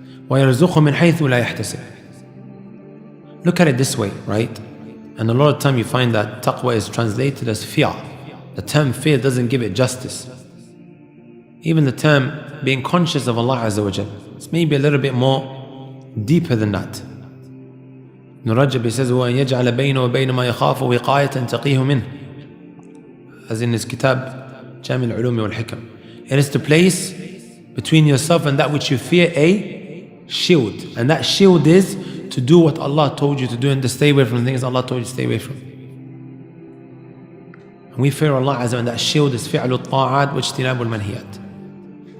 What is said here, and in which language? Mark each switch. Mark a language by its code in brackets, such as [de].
[ar] وَيَرْزُقْهُ مِنْ حَيْثُ لَا يَحْتَسِبُ. [en] Look at it this way, right? And a lot of time you find that taqwa is translated as fear. The term fear doesn't give it justice. Even the term being conscious of Allah Azza wa Jal, it's maybe a little bit more deeper than that. Ibn Rajab says, [ar] وَأَنْ يَجْعَلَ بَيْنَ وَبَيْنَ مَا يَخَافُ وِقَايَةً تَقِيهُ مِنْهُ. [en] As in his kitab, Jami al-Ulumi wal-Hikam. It is to place between yourself and that which you fear a shield. And that shield is to do what Allah told you to do and to stay away from the things Allah told you to stay away from. And we fear Allah Azza wa Jalla, and that shield is [ar] فِعْلُ الطَّاعَاتِ وَاجْتِنَابُ الْمَنْهِيَاتِ.